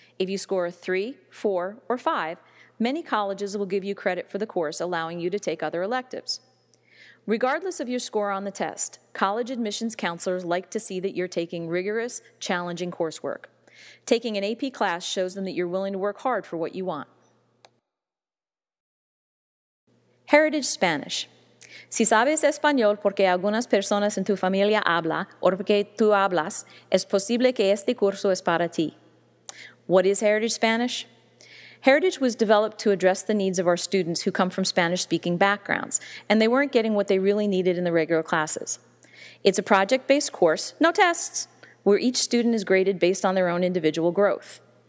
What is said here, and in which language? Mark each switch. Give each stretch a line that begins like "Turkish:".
English: If you score a 3, 4, or 5, many colleges will give you credit for the course, allowing you to take other electives. Regardless of your score on the test, college admissions counselors like to see that you're taking rigorous, challenging coursework. Taking an AP class shows them that you're willing to work hard for what you want. Heritage Spanish.
Spanish: Si sabes español porque algunas personas en tu familia habla o porque tú hablas, es posible que este curso es para ti.
English: What is Heritage Spanish? Heritage was developed to address the needs of our students who come from Spanish-speaking backgrounds, and they weren't getting what they really needed in the regular classes. It's a project-based course, no tests, where each student is graded based on their own individual growth.